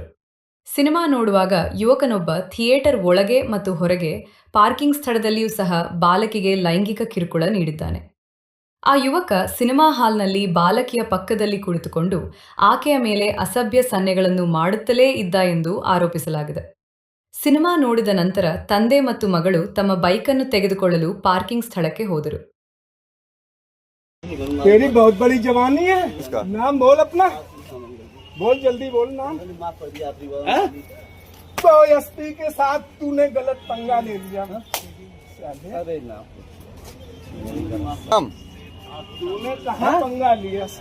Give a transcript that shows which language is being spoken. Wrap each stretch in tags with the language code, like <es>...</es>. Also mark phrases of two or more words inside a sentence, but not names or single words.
<kn>ಸಿನಿಮಾ ನೋಡುವಾಗ ಯುವಕನೊಬ್ಬ ಥಿಯೇಟರ್ ಒಳಗೆ ಮತ್ತು ಹೊರಗೆ ಪಾರ್ಕಿಂಗ್ ಸ್ಥಳದಲ್ಲಿಯೂ ಸಹ ಬಾಲಕಿಗೆ ಲೈಂಗಿಕ ಕಿರುಕುಳ ನೀಡಿದ್ದಾನೆ. ಆ ಯುವಕ ಸಿನಿಮಾ ಹಾಲ್ನಲ್ಲಿ ಬಾಲಕಿಯ ಪಕ್ಕದಲ್ಲಿ ಕುಳಿತುಕೊಂಡು ಆಕೆಯ ಮೇಲೆ ಅಸಭ್ಯ ಸನ್ನೆಗಳನ್ನು ಮಾಡುತ್ತಲೇ ಇದ್ದ ಎಂದು ಆರೋಪಿಸಲಾಗಿದೆ. ಸಿನಿಮಾ ನೋಡಿದ ನಂತರ ತಂದೆ ಮತ್ತು ಮಗಳು ತಮ್ಮ ಬೈಕನ್ನು ತೆಗೆದುಕೊಳ್ಳಲು ಪಾರ್ಕಿಂಗ್ ಸ್ಥಳಕ್ಕೆ ಹೋದರು.</kn> <hi>तेरी बहुत बड़ी जवानी है, नाम बोल अपना, बोल जल्दी बोल नाम। तो एसपी के साथ तूने गलत पंगा ले लिया। अरे नाम तूने कहाँ पंगा लिया?</hi>